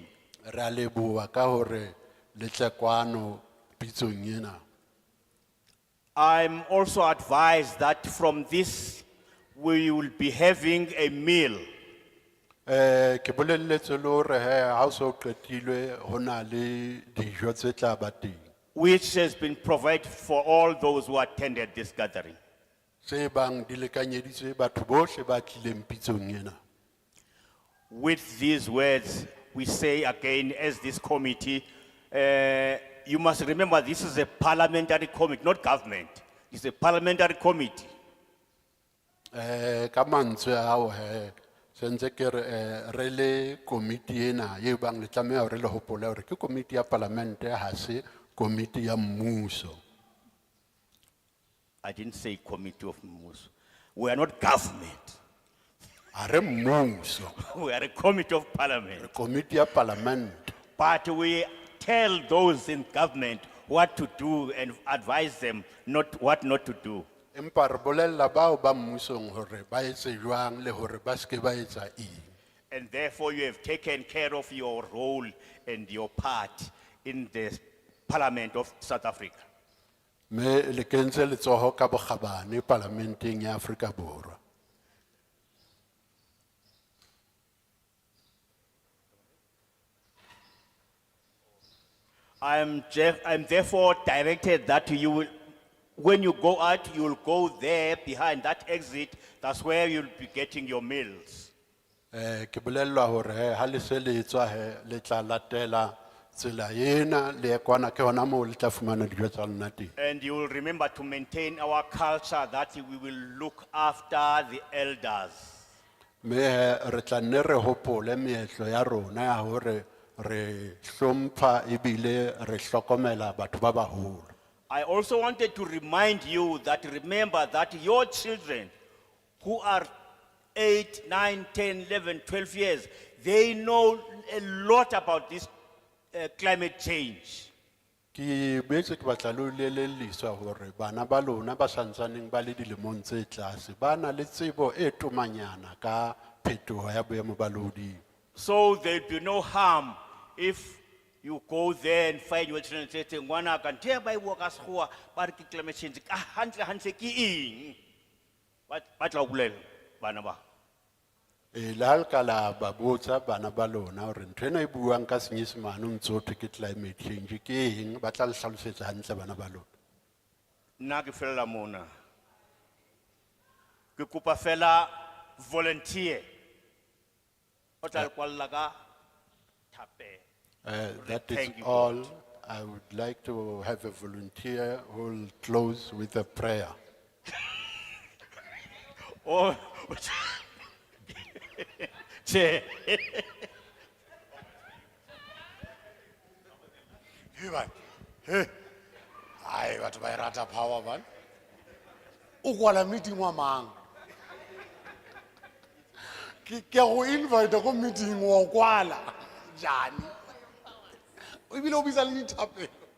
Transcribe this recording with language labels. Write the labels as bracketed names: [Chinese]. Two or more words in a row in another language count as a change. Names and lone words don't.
[Southern Sotho] Re a leboha ka hore le tle kwano pitsong ena. [English] I'm also advised that from this we will be having a meal. [Southern Sotho] Ke bolelletse le hore he ha o so qetilwe ho na le dijo tse tla ba teng. [English] Which has been provided for all those who attended this gathering. [Southern Sotho] Se bang di lekanyeditswe batho bohle ba tlileng pitsong ena. [English] With these words, we say again as this committee, you must remember this is a parliamentary committee, not government. It's a parliamentary committee. [Southern Sotho] Ka mantswe ao he sentse ke re le komiti ena e bang le tlameha hore le hopole hore ke komiti ya parlamente ha se komiti ya mmuso. [English] I didn't say committee of Muso. We are not government. [Southern Sotho] Are mmuso. [English] We are a committee of parliament. [Southern Sotho] Komiti ya parlament. [English] But we tell those in government what to do and advise them what not to do. [Southern Sotho] Empa re bolella bao ba mmusong hore ba etse jwang le hore ba ske ba etsa eng. [English] And therefore you have taken care of your role and your part in the Parliament of South Africa. [Southern Sotho] Me le kentse letsoho ka bokgabane parlamenteng ya Afrika Borwa. [English] I'm therefore directed that you will, when you go out, you will go there behind that exit. That's where you'll be getting your meals. [Southern Sotho] Ke bolellwa hore he ha le se le etswa he le tla latela tsela ena le ya kwana ke hona moo le tla fumana dijo tsa lona teng. [English] And you will remember to maintain our culture that we will look after the elders. [Southern Sotho] Me he re tla nne re hopole meetlo ya rona ya hore re hlompha ebile re hlokomela batho ba baholo. [English] I also wanted to remind you that remember that your children who are 8, 9, 10, 11, 12 years, they know a lot about this climate change. [Southern Sotho] Ki betse ke batla le ho leleliswa hore bana ba lona ba santsaneng ba le dilemong tse tlase ba na le tsebo e tomanyana ka phetoho ya boemo ba lehodimo. [English] So there'll be no harm if you go there and find your children and say, [Southern Sotho] "Ngwana ka nthe ba e bua ka sekgowa, ba re ke [English] climate change, [Southern Sotho] ka hantle hantle ke eng?" Ba tla o bolela bana ba. Le ha le ka la ba botsa bana ba lona hore nthwena e buang ka senyesemane o ntso thwe ke [English] climate change [Southern Sotho] ke eng, ba tla le hlalosetsa hantle bana ba lona. Nna ke fela mona. Ke kopa fela volunteer. O tla le kwalla ka thape. [English] That is Thank you, all. God. I would like to have a volunteer who will close with a prayer. Oh, Chair. Hey man, [Southern Sotho] hey, ai batho ba e rata [English] power man. [Southern Sotho] O kwala meeting wa mang? Ke go invite go meeting wa kwala. Jani. O bile o bisa le dithapelo.